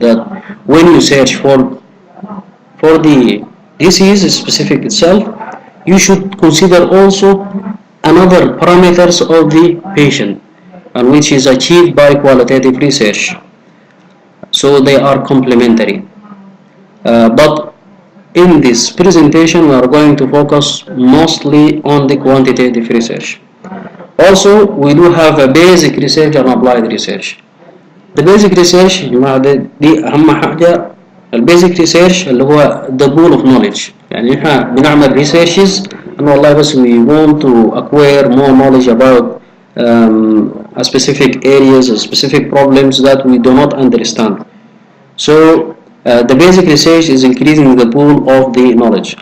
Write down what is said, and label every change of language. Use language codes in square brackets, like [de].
[en] That when you search for the disease specific itself, you should consider also another parameters of the patient, and which is achieved by qualitative research. So they are complementary. But in this presentation, we are going to focus mostly on the quantitative research. Also, we do have a basic research and applied research. The basic research [ar] يا جماعة دي أهم حاجة. البيزك ريسيرش اللي هو [en] the pool of knowledge، [ar] يعني احنا بنعمل [en] researches [ar] انه والله بس [en] we want to acquire more knowledge about a specific areas, a specific problems that we do not understand. So the basic research is increasing the pool of the knowledge.